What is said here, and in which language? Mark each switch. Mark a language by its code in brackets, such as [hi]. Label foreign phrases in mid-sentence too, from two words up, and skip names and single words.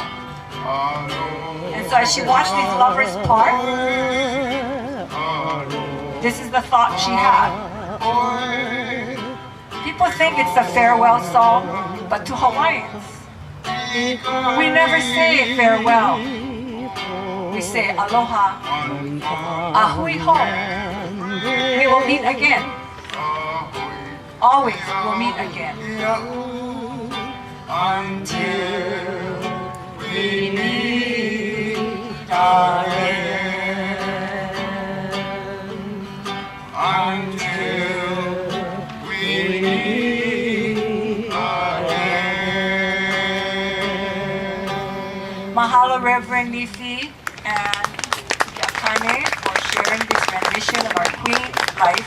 [en] And so as she watched these lovers part, this is the thought she had. People think it's a farewell song, but to Hawaiians, we never say farewell. We say [haw] aloha, ahui ho. [en] We will meet again. Always we'll meet again. Until we meet. Mahalo, Reverend Leifi and Akane, for sharing this rendition of our Queen's life.